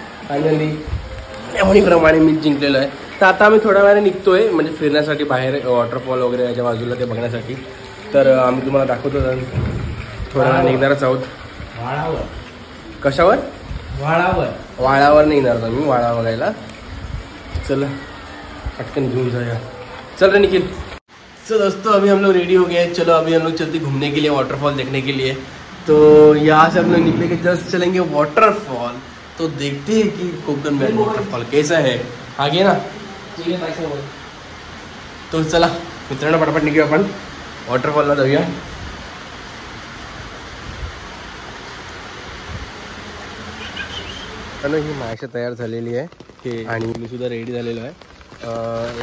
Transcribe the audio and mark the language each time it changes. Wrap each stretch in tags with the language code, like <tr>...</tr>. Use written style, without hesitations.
<mr>Finally त्याप्रमाणे मीच जिंकलेलो आहे. तर आता आम्ही थोड्या वेळाने निघतोय, म्हणजे फिरण्यासाठी बाहेर, वॉटरफॉल वगैरे याच्या बाजूला ते बघण्यासाठी. तर आम्ही तुम्हाला दाखवतो थोड्या वेळा निघणारच आहोत. कशावर? वाळावर निघणार मी, वाळा बघायला. चला पटकन घेऊन जाऊया. चल रे निखिल.</mr> <hi>तो दोस्तों अभी हम लोग रेडी हो गए हैं. चलो अभी हम लोग चलते घूमने के लिए, वाटरफॉल देखने के लिए. तो यहाँ से हम लोग निकले के जस्ट चलेंगे वाटरफॉल. तो देखते हैं कि कोकण में वाटरफॉल कैसा है.</hi> <mr>आगे ना, तो चला मित्रांनो पटापट निघूया, आपण वॉटरफॉलला जाऊया. ही माशा तयार झालेली आहे आणि मी सुद्धा रेडी झालेलो आहे.</mr>